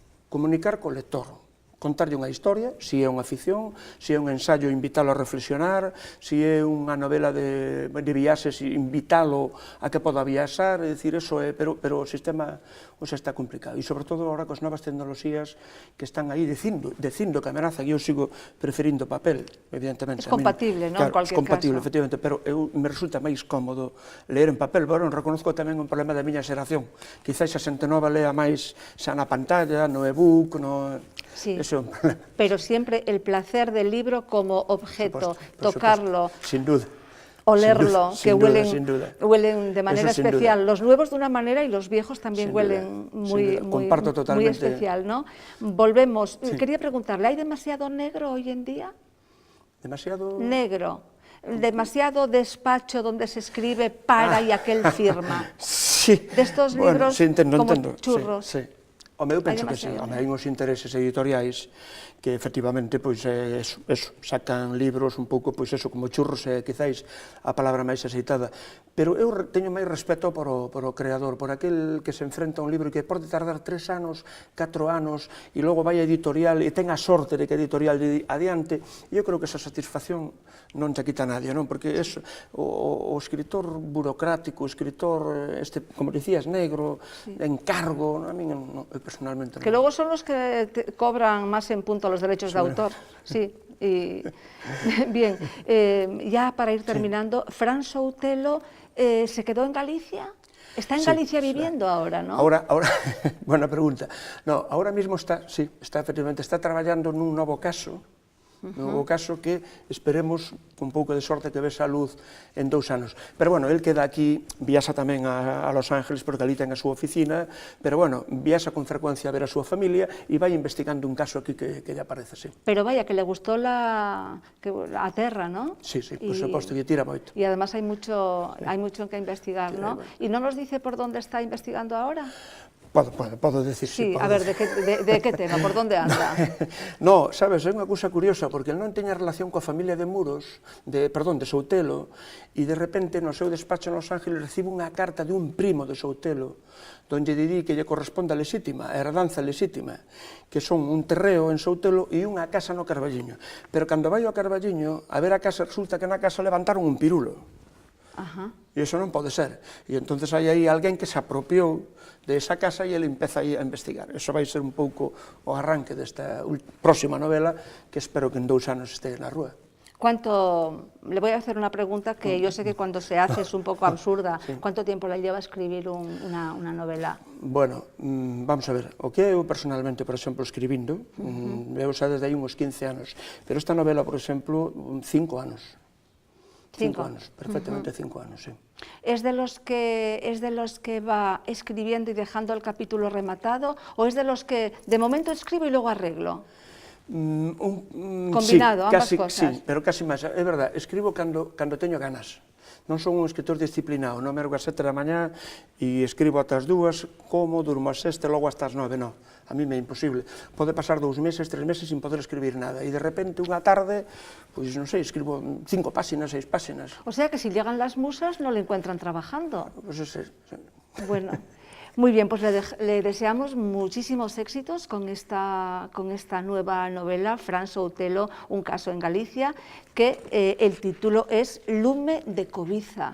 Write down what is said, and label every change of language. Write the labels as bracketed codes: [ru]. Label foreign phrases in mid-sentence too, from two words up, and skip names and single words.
[gl] co lector, contarlle unha historia, se é unha ficción, se é un ensayo, invítalo a reflexionar, se é unha novela de viaxes, invítalo a que poda viaxar, é dicir, eso é, pero o sistema está complicado, e sobre todo agora cos novas tecnoloxías que están aí dicindo que amenazan, e eu sigo preferindo papel, evidentemente. É compatible, non? [es] En cualquier caso. [gl] É compatible, efectivamente, pero me resulta máis cómodo ler en papel, bueno, reconozco tamén un problema da miña xeración, quizás a xente nova lea máis xa na pantalla, no e-book, [es] Sí, pero siempre el placer del libro como objeto, tocarlo, sin duda, olerlo, que huelen de manera Eso, especial. Los nuevos de una manera y los viejos también huelen muy especial, ¿no? Volvemos. Quería preguntarle, ¿hay demasiado negro hoy en día? ¿Demasiado? Negro. Demasiado despacho donde se escribe para y aquel firma. Sí. De estos libros como churros. Sí. [gl] Home, eu penso que sí, hai uns intereses editoriais que efectivamente pois sacan libros un pouco pois eso como churros, quizáis a palabra máis aceitada, pero eu teño máis respeto por o creador, por aquel que se enfrenta a un libro que pode tardar 3 anos, 4 anos e logo vai a editorial e ten a sorte de que a editorial adiante, e eu creo que esa satisfacción non te quita nadie, non? Porque o escritor burocrático, o escritor, como dicías, negro, de encargo, [es] a mí personalmente [gl] non. Que [es] luego son los que cobran más en punto los derechos de autor, sí. Y, bien, ya para ir terminando, Fran Soutelo se quedó en Galicia. Está en Galicia viviendo ahora, ¿no? Ahora, buena pregunta. No, ahora mismo [gl] está efectivamente, está traballando nun novo caso, que esperemos, con pouco de sorte, que vese a luz en 2 anos. Pero, bueno, el queda aquí, viaxa tamén a Los Ángeles, porque ali ten a súa oficina, pero, bueno, viaxa con frecuencia a ver a súa familia e vai investigando un caso aquí que lle aparece, sí. [es] Pero vaya, que le gustó a terra, ¿no? [gl] Sí, por suposto, que tira moito. [es] Y además hay mucho en que investigar, ¿no? ¿Y no nos dice por dónde está investigando ahora? [gl] Podo decir, sí. [es] A ver, de que tema, por dónde anda? [gl] No, sabes, é unha cousa curiosa, porque el non teña relación coa familia de Muros, de Soutelo, e de repente no seu despacho en Los Ángeles recibe unha carta de un primo de Soutelo, donde dirí que lle corresponde a lexítima, a herdanza lexítima, que son un terreo en Soutelo e unha casa no Carballiño. Pero cando vai ao Carballiño, a ver a casa, resulta que na casa levantaron un pirulo. E iso non pode ser. E entonces hai aí alguén que se apropiou de esa casa e ele empeza aí a investigar. Eso vai ser un pouco o arranque desta próxima novela, que espero que en 2 anos este na rúa. [es] Le voy a hacer una pregunta que yo sé que cuando se hace es un poco absurda. Sí. ¿Cuánto tiempo le lleva a escribir una novela? [gl] Bueno, vamos a ver, o que eu personalmente, por exemplo, escribindo, eu xa desde aí uns 15 anos, pero esta novela, por exemplo, 5 anos. 5 anos, perfectamente 5 anos, sí. [es] ¿Es de los que va escribiendo y dejando el capítulo rematado, o es de los que de momento escribo y luego arreglo? Combinado, ambas cosas. Sí, [gl] pero casi máis. É verdade, escribo cando teño ganas. Non son un escritor disciplinado, non me ergo ás 7 da mañá e escribo ata as 2, como, durmo ás 6, logo hasta as 9, non. A mí me é imposible. Pode pasar 2 meses, 3 meses sin poder escribir nada. E de repente, unha tarde, pois non sei, escribo 5 páxinas, 6 páxinas. [es] O sea que si llegan las musas no le encuentran trabajando. Pues ese. Bueno. Muy bien, pues le deseamos muchísimos éxitos con esta nueva novela, Fran Soutelo, un caso en Galicia, que el título es Lume de Cobiza.